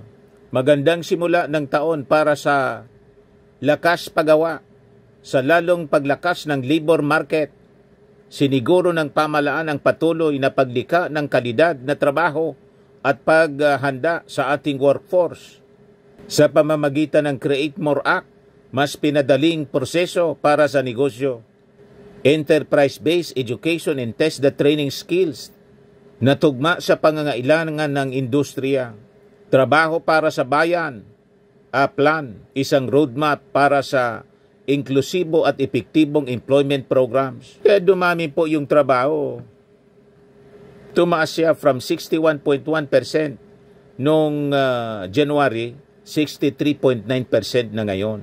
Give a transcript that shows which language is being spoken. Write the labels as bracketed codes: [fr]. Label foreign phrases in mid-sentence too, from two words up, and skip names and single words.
[tl] Magandang simula ng taon para sa lakas paggawa, sa lalong paglakas ng labor market. Siniguro ng pamahalaan ang patuloy na paglikha ng kalidad na trabaho at paghanda sa ating workforce. Sa pamamagitan ng Create More Act, mas pinadaling proseso para sa negosyo. [en] Enterprise-based education and test the training skills [tl] na tugma sa pangangailangan ng industriya. Trabaho para sa bayan, plan, isang roadmap para sa inklusibo at epektibong [en] employment programs. [tl] Kaya dumami po yung trabaho. Tumaas siya from 61.1% noong January, 63.9% na ngayon.